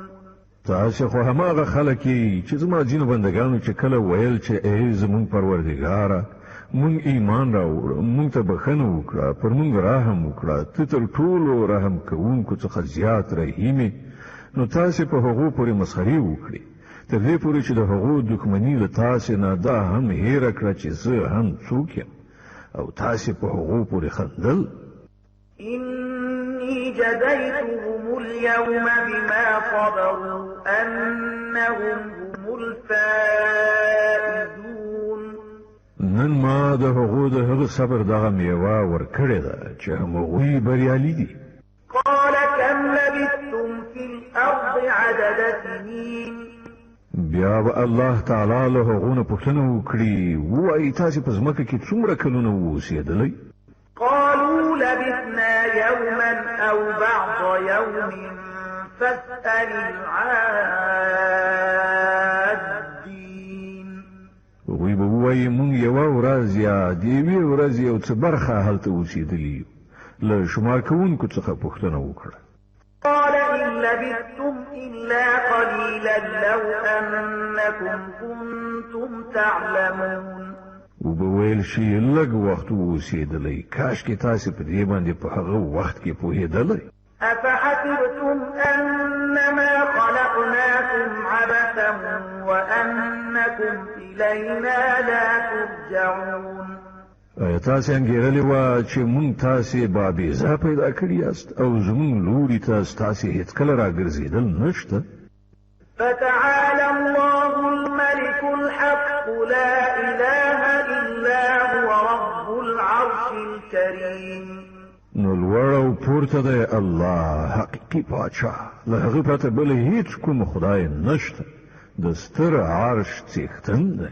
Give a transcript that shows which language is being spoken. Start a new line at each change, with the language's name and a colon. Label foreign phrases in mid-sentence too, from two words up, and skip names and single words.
Pashto: تاسې خو هماغه خلک یې چې زما ځینو بندګانو چې کله ویل چې ای زمونږ پروردګاره مونږ ایمان راوړو مونږ ته بخښنه وکړه پر مونږ رحم وکړه ته تر ټولو رحم کوونکو څخه زیات رحیم نو تاسې په هغو پورې مسخرې وکړې تر دې پورې چې د هغو دښمني له تاسې نه دا هم هیره کړه چې زه هم څوک یم او تاسې په هغو پورې خندل
Arabic: إني جزيتهم اليوم بما صبروا أنهم هم الفائزون
Pashto: نن ما د هغو د هغه صبر دغه میوه ورکړې ده چې هغوی بریالي دي
Arabic: قال كم لبثتم في الأرض عدد سنين
Pashto: بیا به الله تعالی له هغونه پوښتنه وکړي وایي تاسې په ځمکه کې څومره کلونه اوسېدلی؟
Arabic: قالوا لبثنا يوما أو بعض يوم فاسأل العادين.
Pashto: هغوی به ووایي موږ یوه ورځ یا د یوې ورځې یو څه برخه هلته اوسېدلي یو، له شمار کوونکو څخه پوښتنه وکړه.
Arabic: قال إن لبثتم إلا قليلا لو أنكم كنتم تعلمون.
Pashto: وبه ویل شي لږ وخت اوسېدلی، کاشکې تاسې په دې باندې په هغه وخت کې پوهېدلی.
Arabic: أفحسبتم أنما خلقناكم عبثا وأنكم إلينا لا ترجعون.
Pashto: ایا تاسې انګېرلې وه چې موږ تاسې بابیزه پیدا کړي یاست او زموږ لوري ته ستاسې هېڅکله راګرځېدل نشته؟
Arabic: فتعالى الله الملك الحق لا إله إلا هو رب العرش الكريم.
Pashto: نو لوړ او پورته دی الله حقیقي پاچا، له هغه پرته بل هیڅ کوم خدای نشته، د ستر عرش څښتن دی.